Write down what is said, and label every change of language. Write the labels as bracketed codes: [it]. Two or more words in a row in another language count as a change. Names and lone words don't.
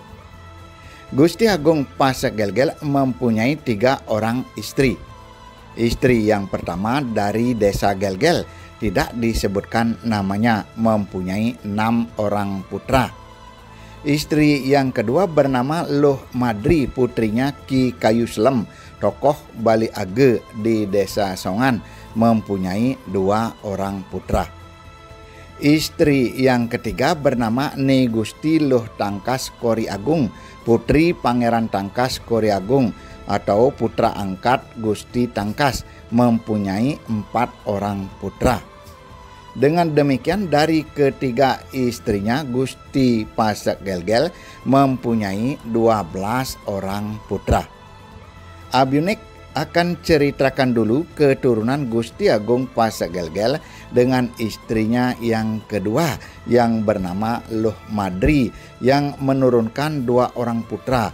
[id] Gusti Agung Pasek Gelgel mempunyai 3 orang istri. Istri yang pertama dari desa Gelgel, tidak disebutkan namanya, mempunyai 6 orang putra. Istri yang kedua bernama Loh Madri, putrinya Ki Kayu Selem, tokoh Bali Age di desa Songan, mempunyai 2 orang putra. Istri yang ketiga bernama Ni Gusti Loh Tangkas Kori Agung, putri Pangeran Tangkas Kori Agung atau putra angkat Gusti Tangkas, mempunyai 4 orang putra. Dengan demikian dari ketiga istrinya Gusti Pasek Gelgel mempunyai 12 orang putra. Abinek akan ceritakan dulu keturunan Gusti Agung Pasek Gelgel dengan istrinya yang kedua yang bernama Loh Madri yang menurunkan 2 orang putra.